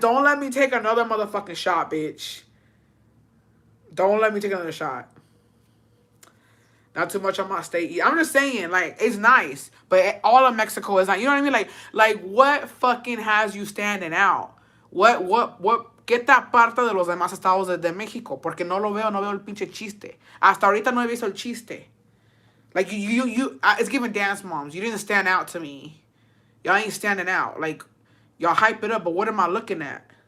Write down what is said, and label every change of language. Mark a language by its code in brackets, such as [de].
[en] Don't let me take another motherfucking shot, bitch. Don't let me take another shot. Not too much on my state. I'm just saying, like, it's nice. But all of Mexico is not. You know what I mean? Like what fucking has you standing out? What? [es] ¿Qué te aparta de los demás estados de México? Porque no veo el pinche chiste. Hasta ahorita no he visto el chiste. [en] Like, it's giving dance moms. You didn't stand out to me. Y'all ain't standing out. Like, y'all hype it up, but what am I looking at?